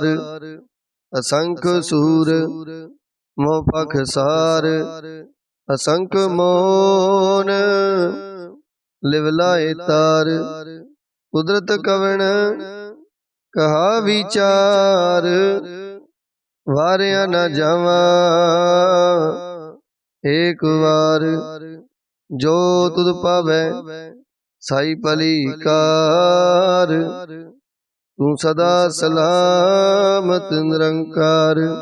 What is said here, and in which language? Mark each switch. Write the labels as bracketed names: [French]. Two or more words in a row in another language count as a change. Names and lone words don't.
[Hindi] असंख सूर मोह पखसार असंख मोन लिवलाए तार। कुदरत कवण कहा विचार [Punjabi] ਵਾਰਿਆ ਨਾ ਜਾਵਾਂ ਏਕ ਵਾਰ, ਜੋ ਤੁਧ ਪਾਵੈ ਸਾਈ ਭਲੀ ਕਾਰ। ਤੂੰ ਸਦਾ ਸਲਾਮਤ ਨਿਰੰਕਾਰ।